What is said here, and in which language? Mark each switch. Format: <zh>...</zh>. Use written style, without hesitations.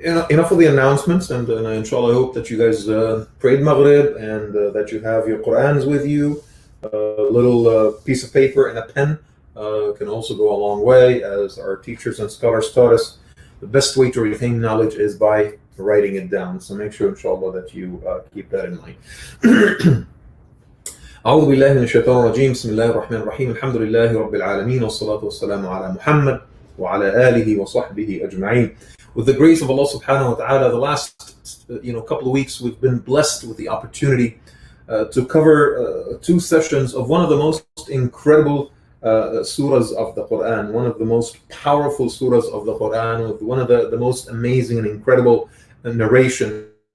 <en>Enough of the announcements, and inshallah, I hope that you guys prayed Maghrib and that you have your Qur'ans with you. A little piece of paper and a pen can also go a long way, as our teachers and scholars taught us. The best way to retain knowledge is by writing it down. So make sure, inshallah, that you keep that in mind.</en> <ar>أعوذ بالله من الشيطان الرجيم بسم الله الرحمن الرحيم الحمد لله رب العالمين والصلاة والسلام على محمد وعلى آله وصحبه أجمعين.</ar> <en>With the grace of Allah subhanahu wa ta'ala, the last couple of weeks we've been blessed with the opportunity to cover 2 sessions of one of the most incredible surahs of the Quran, one of the most powerful surahs of the Quran, with one of the most amazing and incredible narration.</en>